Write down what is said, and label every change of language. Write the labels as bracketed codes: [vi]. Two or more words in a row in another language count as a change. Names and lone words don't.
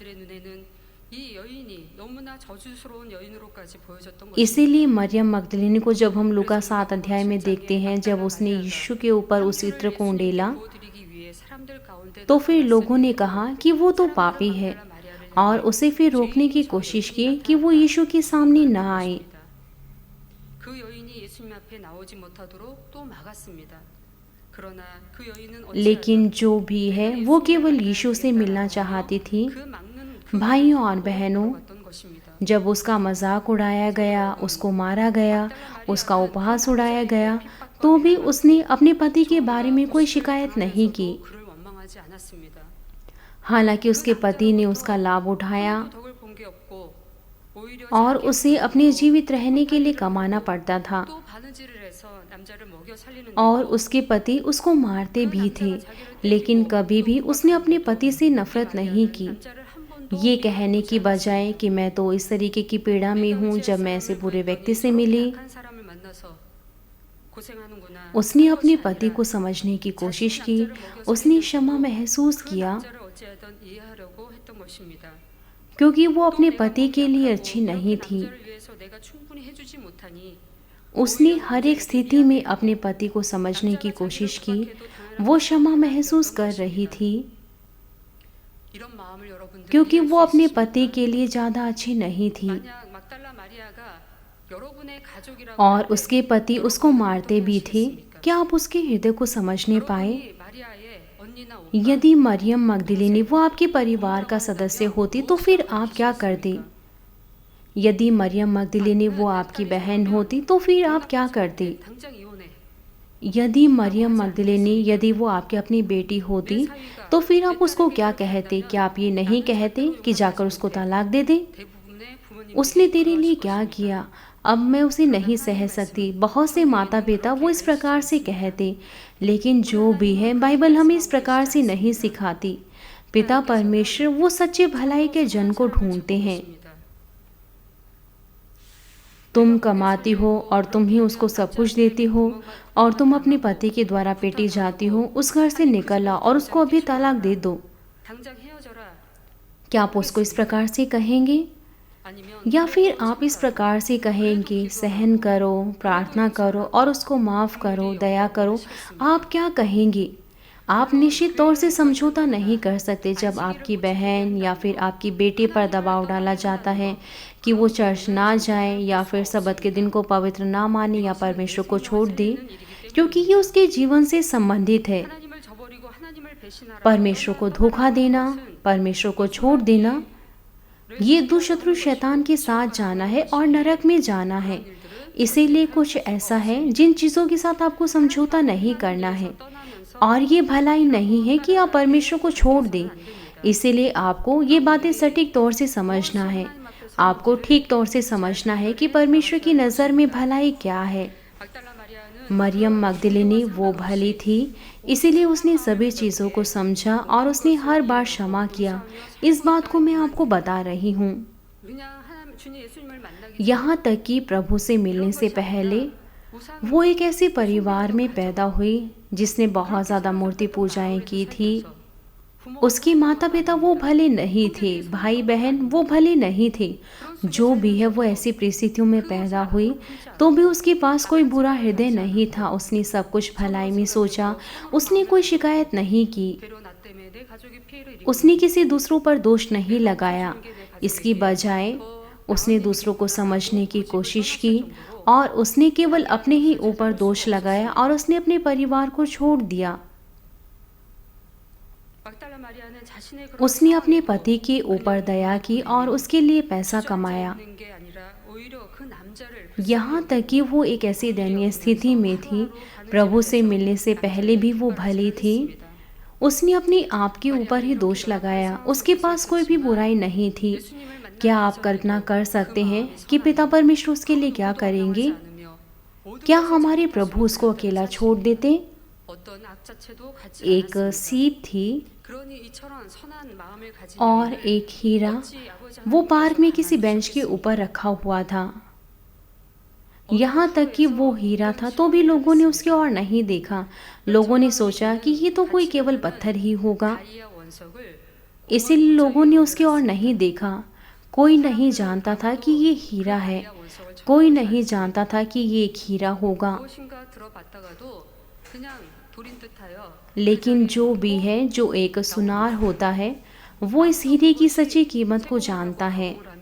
[hi] इसीलिए मरियम मगदलीनी को जब हम लूका 7 अध्याय में देखते हैं, जब उसने यीशु के ऊपर उस इत्र को उंडेला, तो फिर लोगों ने कहा कि वो तो पापी है। और उसे फिर रोकने की कोशिश की कि वो यीशु के सामने न आए। [ko] 그 여인이 예수님 앞에 나오지 못하도록 또 막았습니다. 그러나 그 여인은 [hi] लेकिन [ko] 어찌하든 [hi] जो भी है वो केवल यीशु से मिलना चाहती थी। [ko] 그 막는 그 [hi] भाइयों और [ko] 길로 [hi] बहनों, [ko] 걸어갔던 것입니다. [hi] जब उसका मजाक उड़ाया गया, उसको मारा गया, उसका उपहास उड़ाया गया, तो भी उसने अपने पति के बारे में कोई शिकायत नहीं की। [ko] 그를 원망하지 않았습니다. [hi] हालांकि उसके पति ने उसका लाभ उठाया [ko] 그 덕을 본 게 없고 오히려 [hi] और [ko] 자기 [hi] उसे अपने जीवित रहने के लिए कमाना पड़ता था, [ko] 또 바느질을 해서 남자를 먹여 살리는 [hi] और उसके पति उसको मारते भी थे। लेकिन कभी भी उसने अपने पति से नफरत नहीं की, [ko] 남자를 한 번도 [hi] ये कहने की बजाय कि मैं तो इस तरीके की पीड़ा में हूँ जब मैं ऐसे बुरे व्यक्ति से मिली। [ko] 착한 사람을 만나서 고생하는구나. [hi] उसने अपने पति को समझने की कोशिश की, उसने क्षमा महसूस [ko] 그 [hi] किया, [ko] 남자를 어찌하든 이해하려고 했던 것입니다. [hi] क्योंकि वो अपने पति के लिए अच्छी नहीं थी। [ko] 남자를 위해서 내가 충분히 해주지 못하니 [hi] उसने हर एक स्थिति में अपने पति को समझने की कोशिश की। वो क्षमा महसूस कर रही थी [ko] 이런 마음을 여러분들이 [hi] क्योंकि [ko] 이해할 [hi] वो [ko] 수 [hi] अपने [ko] 있습니다. [hi] पति के लिए ज़्यादा अच्छी नहीं थी, [ko] 만약 막달라 마리아가 여러분의 가족이라고 [hi] और [ko] 할 때 [hi] उसके पति उसको [ko] 여러분은 [hi] मारते [ko] 어떻게 [hi] भी थे। [ko] 하시겠습니까? [hi] क्या आप उसके हृदय को समझने पाए? [ko] 여러분이 마리아의 언니나 오빠 [hi] यदि मरियम मगदलिनी वो आपके परिवार का सदस्य होती तो फिर आप क्या करते? यदि मरियम मगदलिनी वो आपकी बहन होती तो फिर आप क्या करते? [ko] 당장 이혼해. [hi] यदि मरियम मगदलिनी यदि वो आपकी अपनी बेटी होती तो फिर आप उसको क्या कहते? क्या आप ये नहीं कहते कि जाकर उसको तलाक दे दे? [ko] 대부분의 부모님들이 [hi] उसने तेरे लिए [ko] 그러실 [hi] क्या [ko] 것입니다. [hi] किया? अब मैं उसे नहीं सह सकती। बहुत से माता पिता वो इस प्रकार से कहते, लेकिन जो भी है बाइबल हमें इस प्रकार से नहीं सिखाती। पिता परमेश्वर वो सच्चे भलाई के जन को ढूंढते हैं। तुम कमाती हो और तुम ही उसको सब कुछ देती हो, और तुम अपने पति के द्वारा पेटी जाती हो। उस घर से निकल आओ और उसको अभी तलाक दे दो। [ko] 당장 헤어져라. [hi] क्या आप उसको इस प्रकार से कहेंगे? [ko] 아니면 [hi] या फिर आप इस प्रकार से कहेंगे, सहन करो, प्रार्थना करो और उसको माफ़ करो, दया करो? आप क्या कहेंगे? आप निश्चित तौर से समझौता नहीं कर सकते जब आपकी बहन या फिर आपकी बेटी पर दबाव डाला जाता है कि वो चर्च ना जाए या फिर सबत के दिन को पवित्र ना माने या परमेश्वर को छोड़ दे, क्योंकि ये उसके जीवन से संबंधित है। [ko] 하나님을 저버리고 하나님을 배신하라. [hi] परमेश्वर को धोखा देना, परमेश्वर को छोड़ देना, ये दुष्शत्रु शैतान के साथ जाना है और नरक में जाना है। इसीलिए कुछ ऐसा है जिन चीज़ों के साथ आपको समझौता नहीं करना है, और ये भलाई नहीं है कि आप परमेश्वर को छोड़ दें। इसीलिए आपको ये बातें सटीक तौर से समझना है। आपको ठीक तौर से समझना है कि परमेश्वर की नज़र में भलाई क्या है। [ko] 막달라 마리아는 [hi] मरियम मगदलिनी वो भली थी, इसीलिए उसने सभी चीज़ों को समझा और उसने हर बार क्षमा किया। इस बात को मैं आपको बता रही हूँ। [ko] 그냥 하나님 주님 예수님을 만나기 [hi] यहाँ तक कि प्रभु से मिलने से पहले [ko] 우상 [hi] वो एक ऐसे परिवार में पैदा हुई जिसने बहुत ज़्यादा मूर्ति पूजाएं की थी। उसके माता पिता वो भले नहीं थे, भाई बहन वो भले नहीं थे। जो भी है वो ऐसी परिस्थितियों में पैदा हुई तो भी उसके पास कोई बुरा हृदय नहीं था। उसने सब कुछ भलाई में सोचा, उसने कोई शिकायत नहीं की, [ko] 괴로 나 때문에 내 가족이 피해를 입고 [hi] उसने किसी दूसरों पर दोष नहीं लगाया। इसकी बजाय उसने दूसरों को समझने की कोशिश की और उसने केवल अपने ही ऊपर दोष लगाया और उसने अपने परिवार को छोड़ दिया। [ko] 막달라 마리아는 자신의 그런 [hi] उसने अपने पति के ऊपर दया की और उसके लिए पैसा कमाया। [ko] 있는 게 아니라 오히려 그 남자를 [hi] यहाँ तक कि वो एक ऐसी दयनीय स्थिति में थी, प्रभु से मिलने से पहले भी वो भली थी। उसने अपने आप के ऊपर ही दोष लगाया, उसके पास कोई भी बुराई नहीं थी। क्या आप कल्पना कर सकते हैं कि पिता परमेश्वर उसके लिए क्या करेंगे? क्या हमारे प्रभु उसको अकेला छोड़ देते? [ko] 어떤 악자체도 갖지 [hi] एक सीप थी [ko] 그러니 이처럼 선한 마음을 가진 [hi] और [ko] 여인을 [hi] एक हीरा, [ko] 어찌 아버지 [hi] वो [ko] 하나님께서 [hi] पार्क में किसी बेंच के [ko] 만나주시겠습니까? [hi] ऊपर रखा हुआ था। यहाँ तक कि वो हीरा था तो भी लोगों ने उसकी ओर नहीं देखा। लोगों ने सोचा कि ये तो कोई केवल पत्थर ही होगा, [ko] 다이아 원석을 [hi] इसीलिए लोगों ने उसकी ओर नहीं देखा। कोई नहीं जानता था कि ये हीरा है, [ko] 다이아 원석을 [hi] कोई नहीं जानता था कि ये एक हीरा होगा। [ko] 무엇인가 들어봤다가도 그냥 돌인 듯하여 [hi] लेकिन जो भी है, जो एक सुनार होता है, वो इस हीरे की सच्ची कीमत को जानता है।